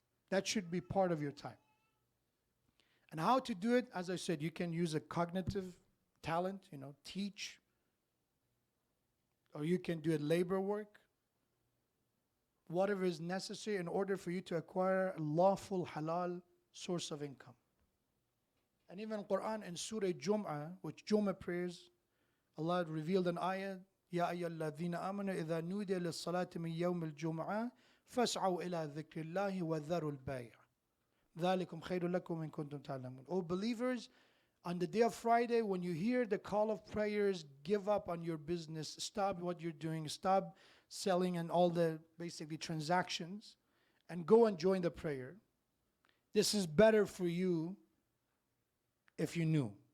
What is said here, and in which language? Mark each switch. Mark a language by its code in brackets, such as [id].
[en] That should be part of your time. And how to do it, as I said, you can use a cognitive talent, teach. Or you can do it labor work. Whatever is necessary in order for you to acquire a lawful halal source of income. And even Quran in Surah Jum'ah, which Jum'ah prayers, Allah revealed an ayah, [ar] يَا أَيَّا الَّذِينَ آمَنُوا إِذَا نُودِيَ لِلصَّلَاةِ مِنْ يَوْمِ الْجُمْعَةِ فَاسْعَوْا إِلَى ذِكْرِ اللَّهِ وَذَرُوا الْبَيْعَ ذَلِكُمْ خَيْرٌ لَكُمْ إِن كُنتُمْ تَعْلَمُونَ. [en] O believers, on the day of Friday, when you hear the call of prayers, give up on your business, stop what you're doing, stop selling and all the basically transactions, and go and join the prayer. This is better for you if you knew.